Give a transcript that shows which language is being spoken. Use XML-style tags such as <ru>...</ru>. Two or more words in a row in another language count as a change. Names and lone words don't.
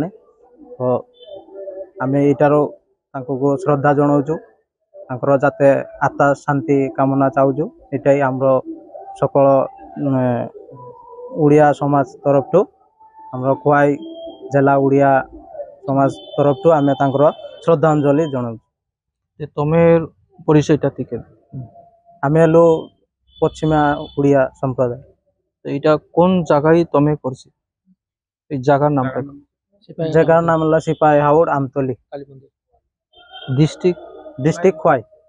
<or>ତ ଆମେ ଏଇଟାରୁ ତାଙ୍କୁ ଶ୍ରଦ୍ଧା ଜଣାଉଛୁ, ତାଙ୍କର ଯାତେ ଆତ୍ମା ଶାନ୍ତି କାମନା ଚାହୁଁଛୁ। ଏଇଟା ହିଁ ଆମର ସକଳ ଓଡ଼ିଆ ସମାଜ ତରଫରୁ, ଆମର ଖୋୱାଇ ଜିଲ୍ଲା ଓଡ଼ିଆ ସମାଜ ତରଫରୁ ଆମେ ତାଙ୍କର ଶ୍ରଦ୍ଧାଞ୍ଜଳି ଜଣାଉଛୁ।</or> <bn>তুমি পরিচয়টা থেকে আমি হলো পশ্চিমা উড়িয়া সম্প্রদায়। এইটা কোন জায়গায় তুমি করছি এই জায়গার নামটা? জায়গার নাম হলো সিপাহী হাওড় আমতলি, ডিস্ট্রিক্ট খোয়াই।</bn>